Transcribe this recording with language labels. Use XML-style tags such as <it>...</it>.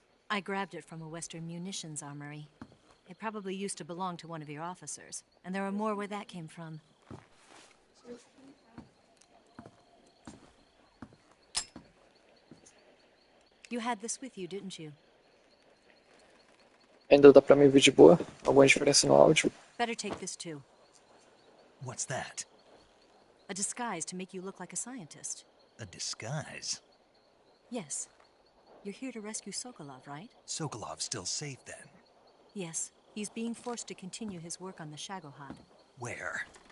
<en>I grabbed it from a Western munitions armory. It probably used to belong to one of your officers, and there are more where that came from. You had this with you, didn't you?</en> <pt>Ainda dá pra me ouvir de boa? Alguma diferença no áudio?</pt> <en>Better take this too. What's that? A disguise to make you look like a scientist. A disguise? Yes. You're here to rescue Sokolov, right? Sokolov's still safe then? Yes. He's being forced to continue his work on the Shagohod. Where?</en>